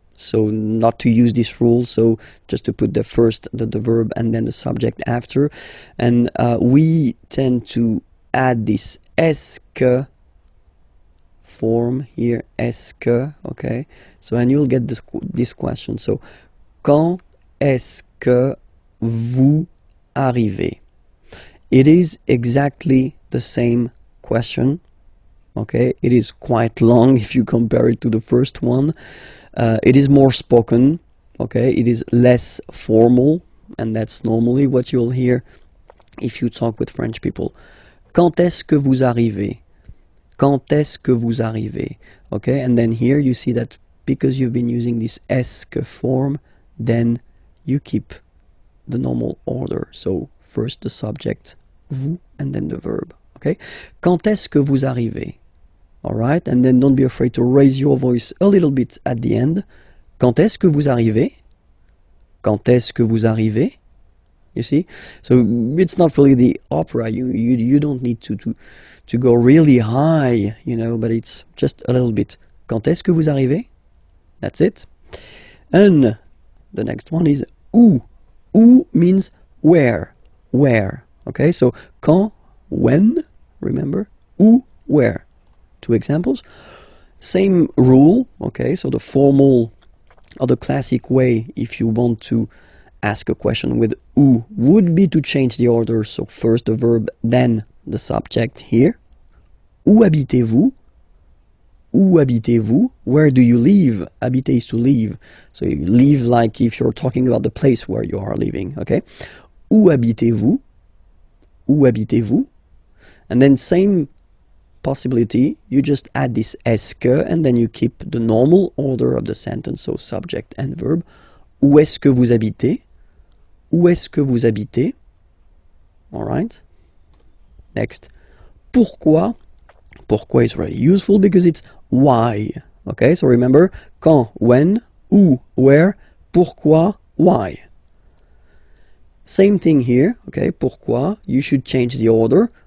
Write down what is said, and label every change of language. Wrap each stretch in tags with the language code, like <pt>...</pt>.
<en>So not to use this rule, so just to put the verb and then the subject after. And we tend to add this est-ce que form here, est-ce que, okay? So, and you'll get this question.</en> <fr>So, quand est-ce que vous arrivez?</fr> <en>It is exactly the same question. Okay, it is quite long if you compare it to the first one. It is more spoken. Okay, it is less formal, and that's normally what you'll hear if you talk with French people.</en> <fr>Quand est-ce que vous arrivez? Quand est-ce que vous arrivez?</fr> <en>Okay, and then here you see that because you've been using this est-ce que form, then you keep the normal order. So first the subject, vous, and then the verb. Okay?</en> <fr>Quand est-ce que vous arrivez?</fr> <en>Alright? And then don't be afraid to raise your voice a little bit at the end.</en> <fr>Quand est-ce que vous arrivez? Quand est-ce que vous arrivez?</fr> <en>You see? So it's not really the opera. You don't need to go really high, you know, but it's just a little bit.</en> <fr>Quand est-ce que vous arrivez?</fr> <en>That's it. And the next one is où. Où means where. Where. Okay, so quand, when, remember? Où, where. Two examples. Same rule, okay, so the formal or the classic way, if you want to ask a question with où, would be to change the order. So first the verb, then the subject here.</en> <fr>Où habitez-vous? Où habitez-vous?</fr> <en>Where do you live? Habiter is to live. So you live like if you're talking about the place where you are living, okay?</en> <fr>Où habitez-vous? Où habitez-vous?</fr> <en>And then same possibility, you just add this est-ce que, and then you keep the normal order of the sentence, so subject and verb.</en> <fr>Où est-ce que vous habitez? Où est-ce que vous habitez?</fr> <en>All right. Next. Pourquoi? Pourquoi is very useful because it's why. Okay, so remember, quand, when, où, where, pourquoi, why. Same thing here, okay, pourquoi, you should change the order.</en>